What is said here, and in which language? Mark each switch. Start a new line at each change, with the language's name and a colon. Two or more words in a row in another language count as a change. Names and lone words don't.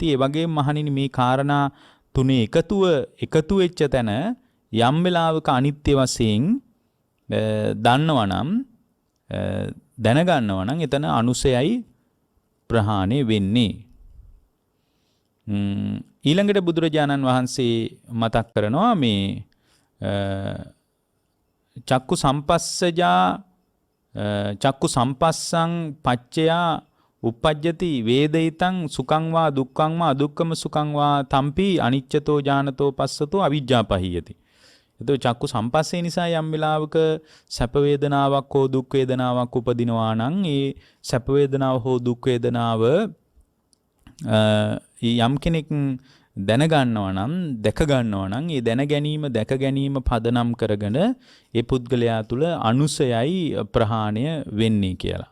Sinhala: ඒ වගේම මහණෙනි මේ කාරණා තුනේ එකතු වෙච්ච තැන යම් වෙලාවක අනිත්‍ය වශයෙන් දන්නවනම් දැනගන්නවා නම් එතන අනුසයයි ප්‍රහාණය වෙන්නේ. ඊළඟට බුදුරජාණන් වහන්සේ මතක් කරනවා මේ
Pali: චක්කු සම්පස්සජා චක්කු සම්පස්සං පච්චයා uppajjati වේදිතං සුඛං වා දුක්ඛං වා අදුක්ඛම සුඛං වා තම්පි අනිච්චතෝ ඥානතෝ පස්සතෝ අවිජ්ජා පහියති.
Sinhala: එතකොට චක්කු සම්පස්සේ නිසා යම් වෙලාවක සැප වේදනාවක් හෝ දුක් වේදනාවක් උපදිනවා නම් ඒ සැප වේදනාව හෝ දුක් වේදනාව යම් කෙනෙක් දැනගන්නවා නම් දැක ගන්නවා නම් ඒ දැන ගැනීම පදනම් කරගෙන ඒ පුද්ගලයා තුළ අනුසයයි ප්‍රහාණය වෙන්නේ කියලා.